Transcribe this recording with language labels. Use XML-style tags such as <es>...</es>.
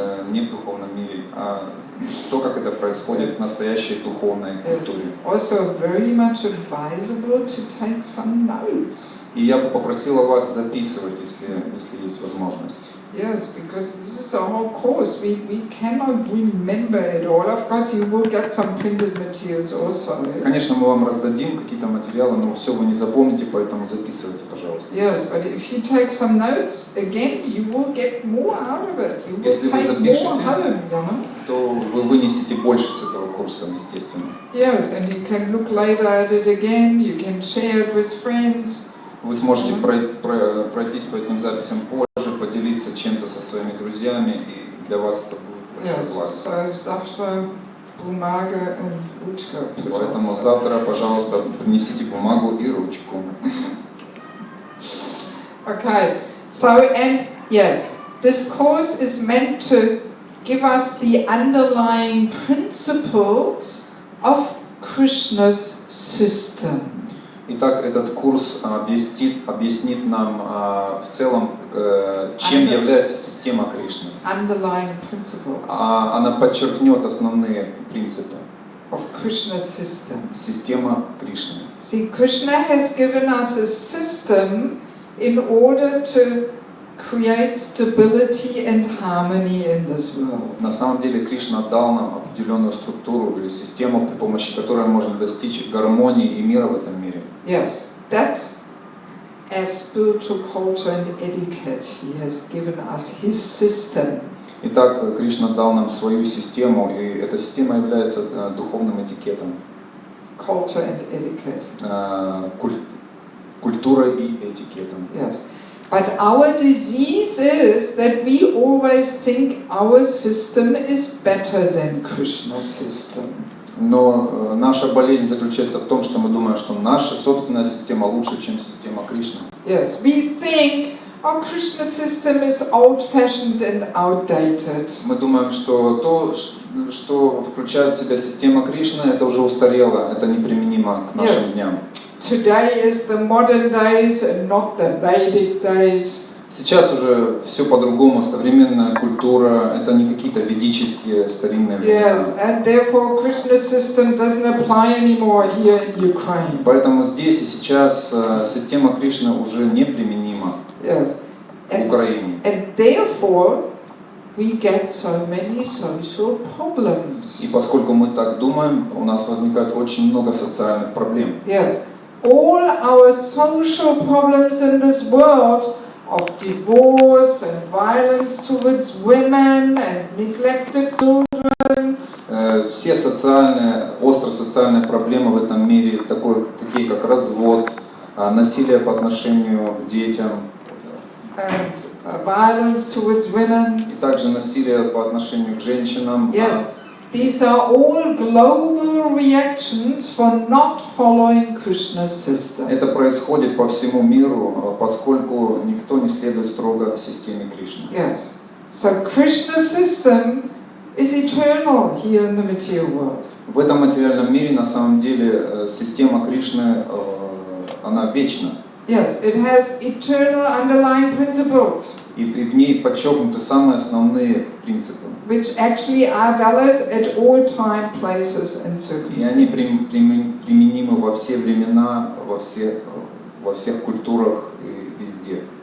<ru>Не в духовном мире, а то, как это происходит в настоящей духовной культуре.</ru> <en>Also very much advisable to take some notes.</en> <ru>И я бы попросила вас записывать, если есть возможность.</ru> <en>Yes, because this is a whole course. We cannot remember it all. Of course, you will get some printed materials also.</en> <ru>Конечно, мы вам раздадим какие-то материалы, но все вы не запомните, поэтому записывайте, пожалуйста.</ru> <en>Yes, but if you take some notes, again, you will get more out of it. You will</en> <ru>Если вы</ru> <en>take</en> <ru>запишете,</ru> <en>more home, you know?</en> <ru>то вы вынесете больше с этого курса, естественно.</ru> <en>Yes, and you can look later at it again. You can share it with friends.</en> <ru>Вы сможете пройтись по этим записям позже, поделиться чем-то со своими друзьями, и для вас это будет</ru> <en>Yes,</en> <ru>благо. so завтра бумага и ручка, Поэтому пожалуйста. завтра, пожалуйста, принесите бумагу и ручку.</ru> <en>Okay, so and yes, this course is meant to give us the underlying principles of Krishna's system.</en> <ru>Итак, этот курс объяснит нам в целом, чем является система Кришны.</ru> <en>Underlying principles</en> <ru>Она подчеркнет основные принципы.</ru> <en>of Krishna's system.</en> <ru>Система Кришны.</ru> <en>See, Krishna has given us a system in order to create stability and harmony in this world.</en> <ru>На самом деле Кришна дал нам определенную структуру или систему, при помощи которой можно достичь гармонии и мира в этом мире.</ru> <en>Yes, that's as spiritual culture and etiquette. He has given us his system.</en> <ru>Итак, Кришна дал нам свою систему, и эта система является духовным этикетом.</ru> <en>Culture and etiquette.</en> <ru>Культурой и этикетом.</ru> <en>Yes. But our disease is that we always think our system is better than Krishna's system.</en> <ru>Но наша болезнь заключается в том, что мы думаем, что наша собственная система лучше, чем система Кришны.</ru> <en>Yes, we think our Krishna system is old-fashioned and outdated.</en> <ru>Мы думаем, что то, что включает в себя система Кришны, это уже устарело, это неприменимо к нашим дням.</ru> <en>Today is the modern days and not the Vedic days.</en> <ru>Сейчас уже все по-другому, современная культура, это не какие-то ведические старинные времена.</ru> <en>Yes, and therefore Krishna's system doesn't apply anymore here in Ukraine.</en> <ru>Поэтому здесь и сейчас система Кришны уже неприменима в Украине.</ru> <en>And therefore we get so many social problems.</en> <ru>И поскольку мы так думаем, у нас возникает очень много социальных проблем.</ru> <en>Yes, all our social problems in this world of divorce and violence towards women and neglected children.</en> <ru>Все остро социальные проблемы в этом мире, такие как развод, насилие по отношению к детям,</ru> <en>And violence towards women.</en> <ru>и также насилие по отношению к женщинам.</ru> <en>Yes, these are all global reactions for not following Krishna's system.</en> <ru>Это происходит по всему миру, поскольку никто не следует строго системе Кришны.</ru> <en>Yes, so Krishna's system is eternal here in the material world.</en> <ru>В этом материальном мире на самом деле система Кришны, она вечна.</ru> <en>Yes, it has eternal underlying principles.</en> <ru>И в ней подчеркнуты самые основные принципы.</ru> <en>Which actually are valid at all time, places and</en> <ru>И они</ru> <en>circumstances.</en> <ru>применимы во все времена, во всех культурах и везде.</ru>